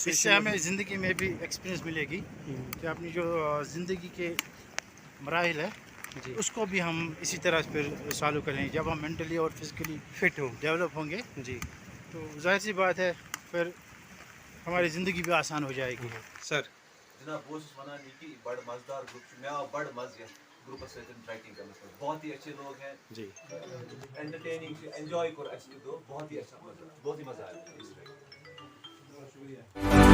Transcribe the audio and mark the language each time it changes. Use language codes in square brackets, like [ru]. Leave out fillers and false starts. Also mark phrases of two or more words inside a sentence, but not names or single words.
[hi] इससे हमें ज़िंदगी में भी एक्सपीरियंस मिलेगी कि अपनी जो ज़िंदगी के मराहिल है जी, उसको भी हम इसी तरह फिर चालू करेंगे। जब हम मेंटली और फिजिकली फिट हो डेवलप होंगे जी, तो जाहिर सी बात है फिर हमारी ज़िंदगी भी आसान हो जाएगी। सर। [ks] जनाब बहुत वनान ये बड़ मज़ेदार ग्रुप मे आव बड़ मज़ ग्रुप सहित [hi] ट्रैकिंग करने, बहुत ही अच्छे लोग हैं जी, [en] entertaining enjoy [hi] कर, बहुत ही अच्छा, बहुत ही मज़ा आया।